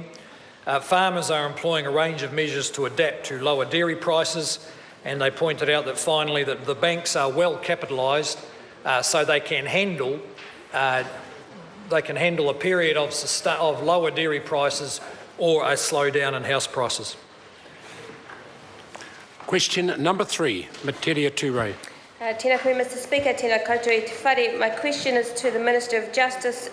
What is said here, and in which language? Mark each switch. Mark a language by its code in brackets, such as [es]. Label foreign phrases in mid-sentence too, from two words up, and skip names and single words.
[en] Farmers are employing a range of measures to adapt to lower dairy prices, and they pointed out that finally that the banks are well capitalised, so they can handle a period of lower dairy prices or a slowdown in house prices. Question number 3, Materia Ture. [mi] Tēnā koe, [en] Mr Speaker, [mi] tēnā koutou e te whare. [en] My question is to the Minister of Justice and